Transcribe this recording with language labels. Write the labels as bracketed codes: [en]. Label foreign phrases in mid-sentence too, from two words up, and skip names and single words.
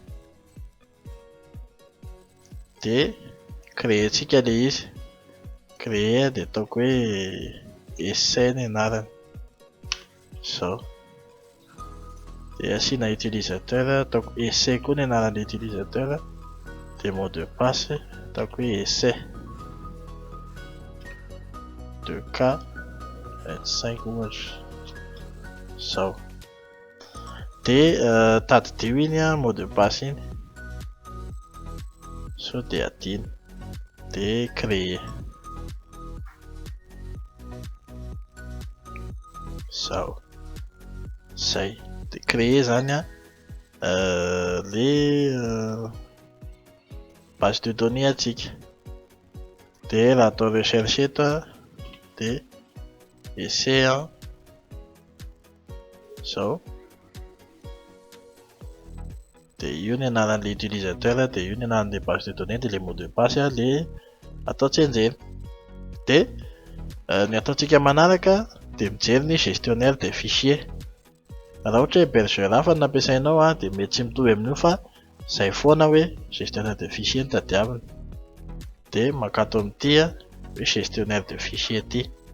[mg] Dia créentsika le izy, créer dia ataoko hoe essai ny anarany. Zao. Dia asiana utilisateur, ataoko essai koa ny anaran'le utilisateur. Dia [fr] mot de passe [mg] ataoko hoe essai 2K25 ohatra. Zao. Dia tadidio iny [fr] mot de passe [mg] iny. So dia adino. Dia créer. Zao. Zay. Dia créer zany le [fr] base de données [mg] atsika. Dia raha atao recherche eto dia essai zao. Dia io ny anaran'le utilisateur, dia io ny anaran'le [fr] base de données, [mg] dia le [fr] mot de passe [mg] le atao tsenjena. Dia ny ataontsika manaraka dia mijery ny [fr] gestionnaire des fichiers. [mg] raha ohatra hoe hébergeur hafa no ampiasainao dia mety tsy mitovy amin'io fa izay foana hoe [fr] gestionnaire de fichier [mg] no tadiavina. Dia makato amin'ity hoe [fr] gestionnaire de fichier [mg] ity.